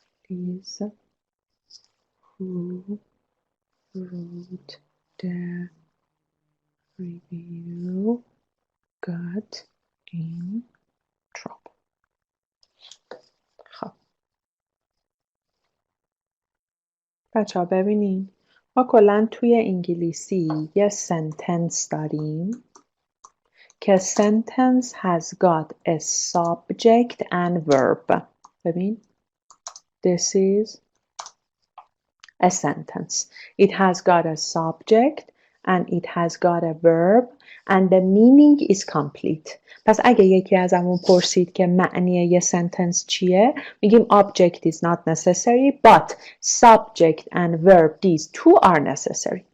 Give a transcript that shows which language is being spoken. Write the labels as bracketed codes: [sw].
[en] Is who wrote the review got in trouble. [fa] خب بچه ها ببینین ما کلن توی انگلیسی یه sentence داریم که [en] sentence has got a subject and verb. ببین this is a sentence. It has got a subject and it has got a verb and the meaning is complete. [fa] پس اگه یکی ازمون پرسید که معنی یه sentence چیه میگیم [en] object is not necessary but subject and verb these two are necessary.